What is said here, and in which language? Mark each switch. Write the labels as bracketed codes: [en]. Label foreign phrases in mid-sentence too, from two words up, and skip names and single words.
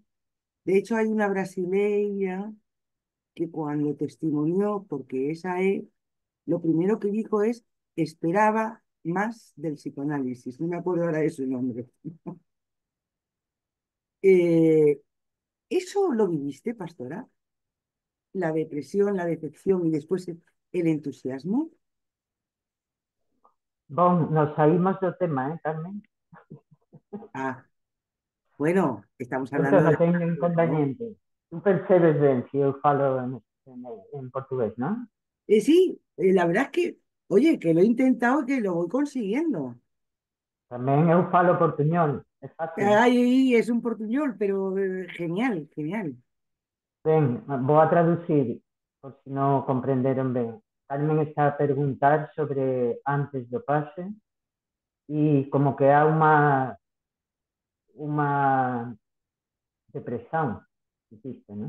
[es] De hecho, hay una brasileña que cuando testimonió, porque esa es, lo primero que dijo es, esperaba más del psicoanálisis. No me acuerdo ahora de su nombre. Eh, ¿Eso lo viviste, pastora? La depresión, la decepción y después el entusiasmo. [gl] Bom, nos saímos do tema, Carmen? [es] Ah, bueno, estamos [gl] Eu que [es] hablando [gl] non [es] de... [gl] teño [es] ¿no? [gl] inconveniente. Tu percebes ben se eu falo en portugués, non? [es] Sí, la verdad es que, oye, que lo he intentado y que lo voy consiguiendo. [gl] Tamén eu falo portuñol, é fácil. [es] Ay, es un portuñol, pero genial, genial. [gl] Ben, vou a traducir, por si non comprenderon ben. Carmen está a preguntar sobre antes do pase e como que há unha depresión, existe, non?